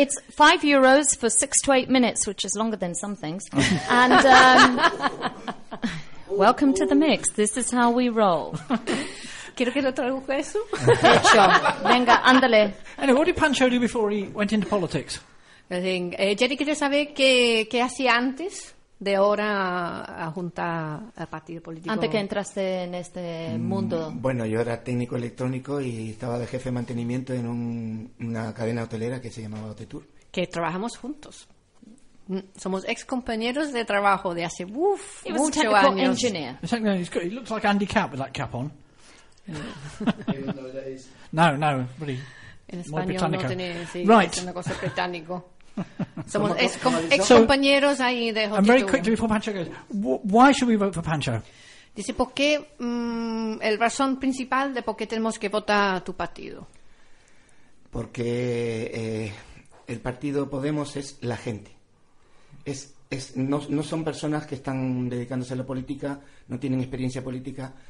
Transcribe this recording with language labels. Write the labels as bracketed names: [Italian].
[English] It's €5 for 6 to 8 minutes, which is longer than some things. And welcome to the mix. This is how we roll. [Spanish] ¿Quiero que lo traduzca eso? Hecho. Venga, ándale. [English] Anyway, what did Pancho do before he went into politics? [Spanish] Jerry, ¿quiere saber qué hacía antes de ahora a juntar a partido político? Antes que entraste en este mundo. Bueno, yo era técnico electrónico y estaba de jefe de mantenimiento en una cadena hotelera que se llamaba Hotetour. Que trabajamos juntos. Somos ex compañeros de trabajo de hace muchos años. [English] He was a technical engineer. He looks like Andy Capp with that cap on. No, really. [Spanish] En español no tenía, sí, [English] right. [Spanish] Es una cosa británico. Somos ex compañeros ahí de Hotetour. [English] And very quickly before Pancho goes, why should we vote for Pancho? [Spanish] Dice, ¿por qué el razón principal de por qué tenemos que votar tu partido? Porque el partido Podemos es la gente. No son personas que están dedicándose a la política, no tienen experiencia política.